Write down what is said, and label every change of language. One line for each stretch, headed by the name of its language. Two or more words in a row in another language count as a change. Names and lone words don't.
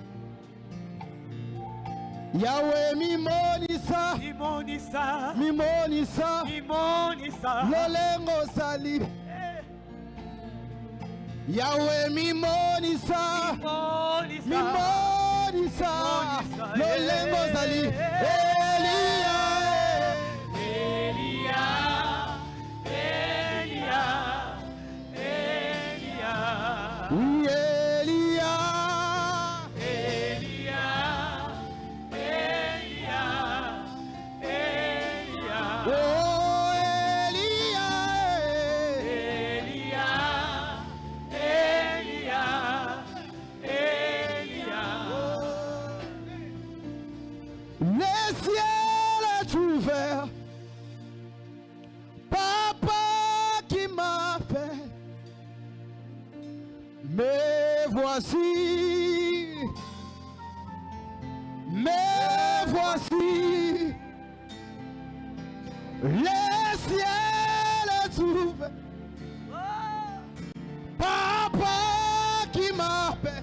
Lingala: Yahweh mimonisa, Mimonisa, mimonisa, Mimonisa, lolengo sali. Yahweh mimonisa, Mimonisa, mimonisa, lolengo sali. Elia, Elia, Elia, Elia, Elia, Elia, Elia, Elia, oh Elia, Elia, Elia, Elia.
French: Le ciel est ouvert, Papa qui m'appelle. Me voici, le ciel est ouvert, Papa qui m'appelle.